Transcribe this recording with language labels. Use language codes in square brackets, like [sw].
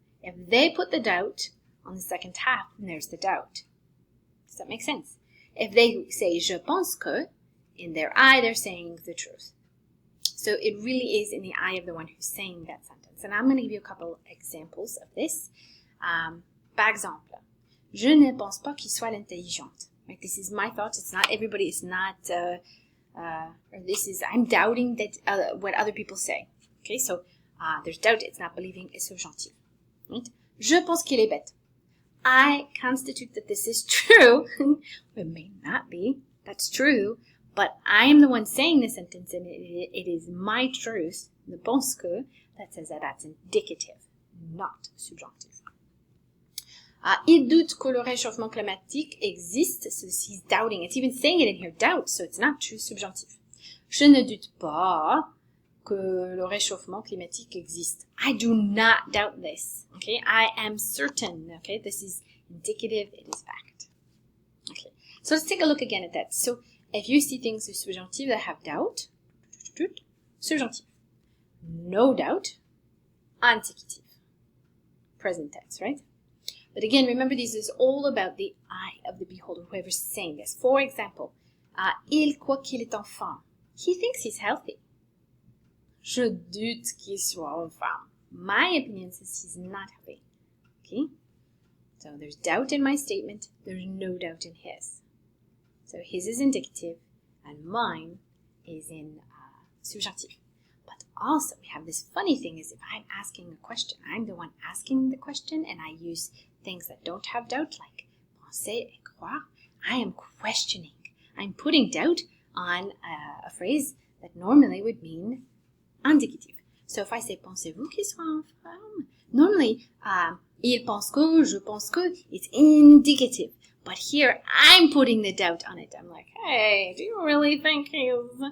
[en] If they put the doubt on the second half, then there's the doubt. Does that make sense? If they say [fr] je pense que, [en] in their eye, they're saying the truth. So it really is in the eye of the one who's saying that sentence. And I'm going to give you a couple examples of this. [fr] Par exemple, je ne pense pas qu'il soit intelligente. [en] Right? This is my thought. It's not everybody. It's not, or this is, I'm doubting that what other people say. Okay, so there's doubt. It's not believing. It's subjonctif. Right? [fr] Je pense qu'il est bête. [en] I constitute that this is true. It may not be. That's true. But I am the one saying the sentence, and it is my truth, [fr] ne pense que, [en] that says that that's indicative, not subjunctive. [fr] Il doute que le réchauffement climatique existe, [en] so he's doubting. It's even saying it in here, doubt, so it's not true, subjunctive. [fr] Je ne doute pas que le réchauffement climatique existe. [en] I do not doubt this, okay? I am certain, okay? This is indicative, it is fact. Okay, so let's take a look again at that. So, if you see things with subjunctive that have doubt, subjunctive. No doubt, indicative. Present tense, right? But again, remember, this is all about the eye of the beholder, whoever's saying this. For example, [fr] il croit qu'il est en forme. [en] He thinks he's healthy. [fr] Je doute qu'il soit en forme. [en] My opinion says he's not healthy. Okay? So there's doubt in my statement. There's no doubt in his. So his is indicative, and mine is in subjunctive. But also, we have this funny thing is if I'm asking a question, I'm the one asking the question, and I use things that don't have doubt, like [fr] penser et croire. [en] I am questioning. I'm putting doubt on a phrase that normally would mean indicative. So if I say, [fr] pensez-vous qu'il soit en forme? [en] Normally, [fr] il pense que, je pense que, [en] it's indicative. But here, I'm putting the doubt on it. I'm like, hey, do you really think he's...